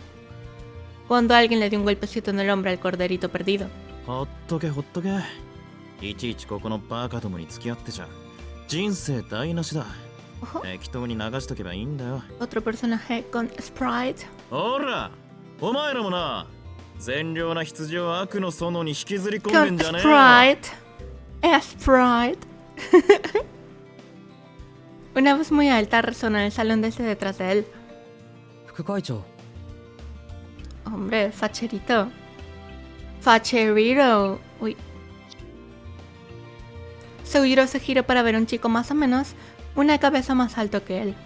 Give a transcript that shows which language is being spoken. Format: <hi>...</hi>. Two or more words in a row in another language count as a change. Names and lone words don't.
<es>Cuando alguien le dio un golpecito en el hombro al corderito perdido.</es> <ja>ほっとけほっとけ。いちいちここのバカどもに付き合ってちゃ人生台無しだ。</ja> <es>Ojo,</es> <ja>適当に流しとけばいいんだよ。</ja> <es>otro personaje con Sprite.</es> <ja>ほら、お前らもな、善良な羊を悪の園に引きずり込んでん</ja> <es>Con</es> <ja>じゃねえよ。</ja> <es>Sprite. Una voz muy alta resonó en el salón desde detrás de él.</es> <ja>副会長、</ja> <es>Hombre, facherito. Facherito. Uy. Sugiro se giró para ver a un chico más o menos una cabeza más alto que él.</es>